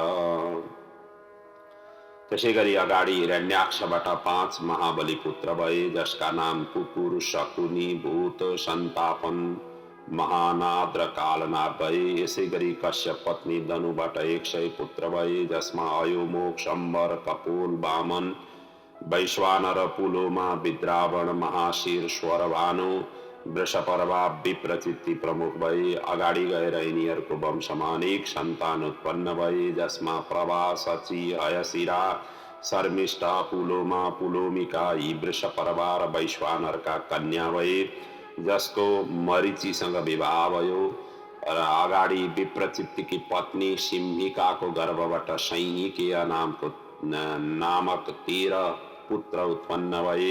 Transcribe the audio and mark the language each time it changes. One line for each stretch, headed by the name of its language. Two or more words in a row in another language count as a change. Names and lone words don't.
Nepali: त्यसै गरी अगाडि हिरण्याक्षबाट 5 महाबली पुत्र भए, जसका नाम कुकुर, शकुनी, भूत, सन्तापन, महानाद र कालनाद भए। यसै गरी कश्यप पत्नी दनुबाट 100 पुत्र भए, जसमा अयोमुख, शम्बर, कपोल, वामन, वैश्वानर, पुलोमा, विद्रावण, महाशिर, स्वरभानु, वृषपर्वा, विप्रचित्ति प्रमुख भए। अगाडि गएर यिनीहरूको वंशमा अनेक सन्तान उत्पन्न भए, जसमा प्रभा, सची, हयशिरा, शर्मिष्ठा, पुलोमा, पुलोमिका, यी वृषपर्वा र वैश्वानरका कन्या भए, जसको मरीचिसँग विवाह भयो। र अगाडि विप्रचित्तिकी पत्नी सिंहिकाको गर्भबाट सैनिकेय नामक 13 पुत्र उत्पन्न भए।